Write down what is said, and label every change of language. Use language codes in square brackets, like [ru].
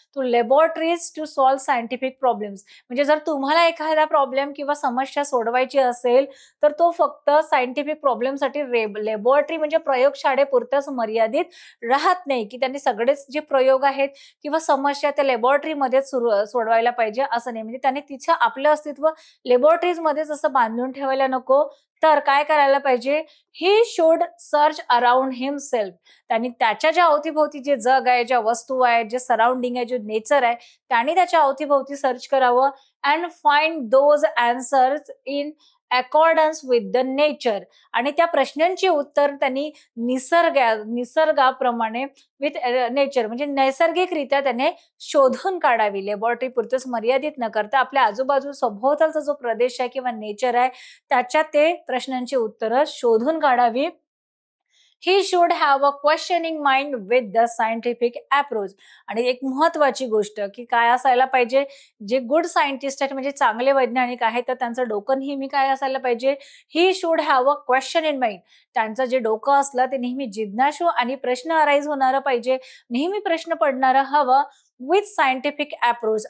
[en] To laboratories to solve scientific problems. [mr] म्हणजे जर तुम्हाला एखादा प्रॉब्लेम किंवा समस्या सोडवायची असेल, तर तो फक्त सायंटिफिक प्रॉब्लेमसाठी लॅबोरेटरी म्हणजे प्रयोगशाळेपुरताच मर्यादित राहत नाही, की त्यांनी सगळेच जे प्रयोग आहेत किंवा समस्या त्या लॅबोरेटरीमध्येच सोडवायला पाहिजे असं नाही. म्हणजे त्याने तिचं आपलं अस्तित्व लॅबोरेटरीजमध्येच असं बांधून ठेवायला नको. तर काय करायला पाहिजे? [en] He should search around himself. [mr] त्यांनी त्याच्या ज्या अवतीभोवती जे जग आहे, ज्या वस्तू आहेत, जे सराउंडिंग आहे, जे नेचर आहे, त्याने त्याच्या अवतीभोवती सर्च करावं [en] And find those answers in accordance with the nature. [mr] आणि त्या प्रश्नांची उत्तर त्यांनी निसर्गाप्रमाणे विथ नेचर म्हणजे नैसर्गिकरित्या त्याने शोधून काढावी. लॅबोरेटरी पुरतच मर्यादित न करता आपल्या आजूबाजू सभोवतालचा जो प्रदेश आहे किंवा नेचर आहे त्याच्यात ते प्रश्नांची उत्तरं शोधून काढावी. [en] He should have a questioning mind with the scientific approach. [mr] आणि एक महत्वाची गोष्ट की काय असायला पाहिजे, जे गुड सायंटिस्ट आहेत म्हणजे चांगले वैज्ञानिक आहेत, तर त्यांचं डोकं नेहमी काय असायला पाहिजे, [en] He should have a question in mind. [mr] त्यांचं जे डोकं असलं ते नेहमी जिज्ञासू आणि प्रश्न अराईज होणारं पाहिजे, नेहमी प्रश्न पडणारं हवं [en] With scientific approach.